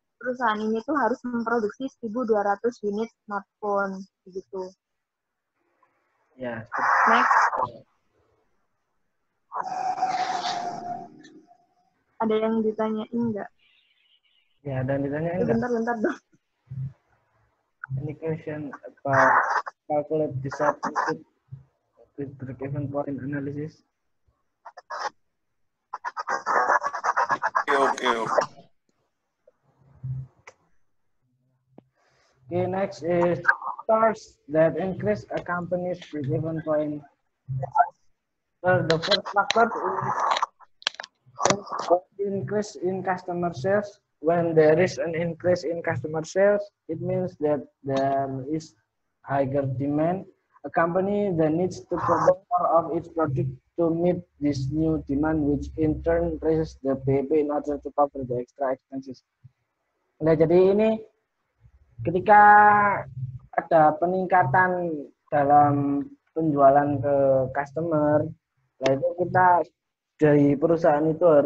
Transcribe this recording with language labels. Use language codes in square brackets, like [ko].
[id] Perusahaan ini tuh harus memproduksi 1.200 unit smartphone begitu. Ya. [en] Next. [id] Ada yang ditanyain enggak? Ya, ada yang ditanyain enggak? Bentar dong. [en] Any question about calculate desired profit with break-even point analysis? [id] Oke. [en] Okay, next is factors that increase a company's break-even point. The first factor is increase in customer sales. When there is an increase in customer sales, it means that there is higher demand. A company that needs to produce more of its product to meet this new demand, which in turn raises the PAP in order to cover the extra expenses. [id] Nah, jadi ini ketika ada peningkatan dalam penjualan ke customer, nah itu kita dari perusahaan itu